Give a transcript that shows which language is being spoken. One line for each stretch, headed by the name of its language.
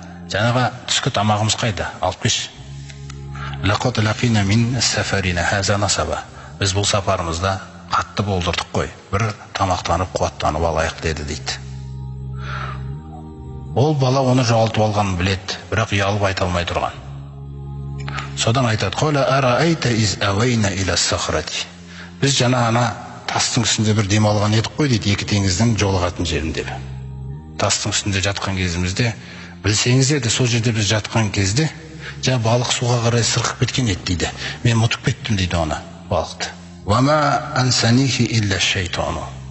Kazakh: Жаңағы түскі тамағымыз қайда? Алып кеш.
Arabic: «Лақад лақина мин сафарина хаза насаба».
Kazakh: Біз бұл сапарымызда қатты болдырдық қой, бір тамақтанып қуаттанып алайық деді дейді. Ол бала оны жоғалтып алғанын біледі, бірақ ұялып айта алмай тұрған. Содан айтады:
Arabic: «Қола арайта из ауайна иля сахрати».
Kazakh: Біз жаңа ана тастың үстінде бір демалған едік қой дейді, екі теңіздің жолығатын жерінде. Тастың үстінде жатқан кезімізде, білсеңіз еді, сол жерде біз жатқан кезде жаңа балық суға қарай сырғып кеткен еді дейді. Мен ұмытып кеттім дейді оны, балықты.
Arabic: «Вама ансанихи илля шайтану».